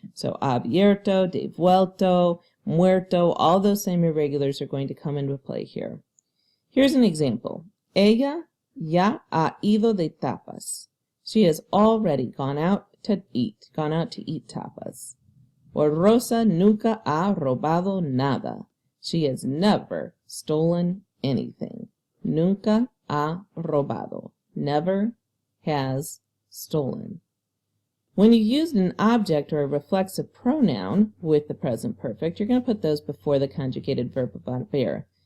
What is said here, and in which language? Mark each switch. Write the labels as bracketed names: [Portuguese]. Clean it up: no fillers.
[English] So abierto, devuelto, muerto, all those same irregulars are going to come into play here. Here's an example. [Spanish] Ella ya ha ido de tapas. [English] She has already gone out to eat tapas. Or [Spanish] Rosa nunca ha robado nada. [English] She has never stolen anything. [Spanish] Nunca ha robado. [English] Never has stolen. When you use an object or a reflexive pronoun with the present perfect, you're going to put those before the conjugated verb haber.